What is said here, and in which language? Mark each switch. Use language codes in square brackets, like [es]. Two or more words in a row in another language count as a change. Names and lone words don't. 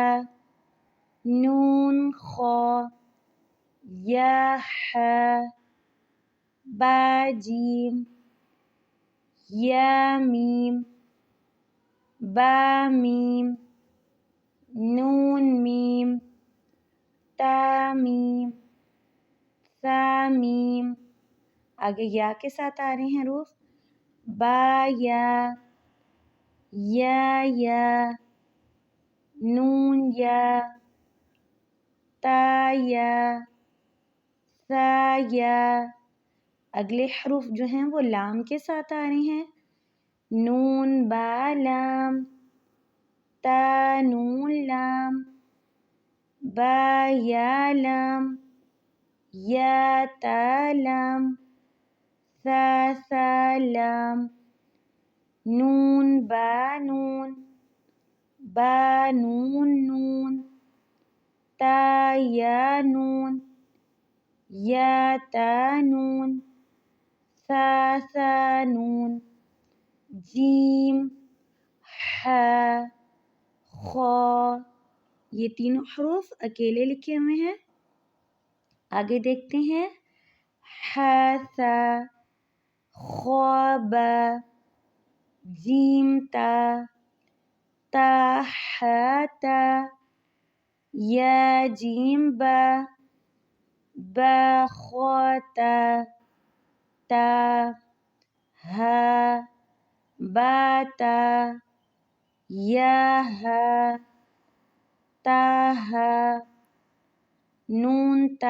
[ur] نون خا، یا ح، با جیم، یا میم، با میم، نون میم، تا میم، ثا میم۔ آگے یا کے ساتھ آ رہے ہیں حروف، با یا، یا، نون یا، تا یا، ثا یا۔ اگلے حروف جو ہیں وہ لام کے ساتھ آ رہے ہیں، نون با لام، تا نون لام، با یا لام، یا تا لام، ثا ثا لام، نون با نون، با نون نون، تا یا نون، یا تا نون، ثا ثا نون، جیم، ح، خا۔ یہ تینوں حروف اکیلے لکھے ہوئے ہیں۔ آگے دیکھتے ہیں، ح ثا، خا با، جیم تا، تا ح تا، یا جیم با، با خا تا، تا، ہا، با تا، یا ہا، تا ہا، نون تا،